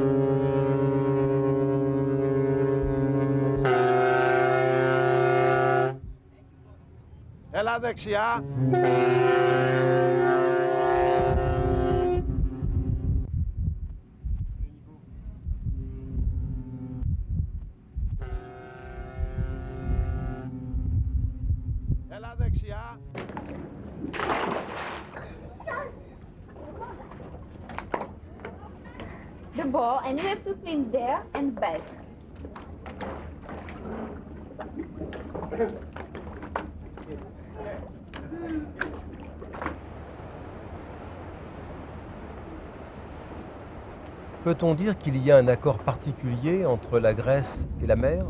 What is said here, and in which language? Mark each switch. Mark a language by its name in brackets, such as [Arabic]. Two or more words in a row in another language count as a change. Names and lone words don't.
[Greek] Έλα δεξιά. Έλα δεξιά. [English] The ball, and you have to swim there and back. [French] Peut-on dire qu'il y a un accord particulier entre la Grèce et la mer?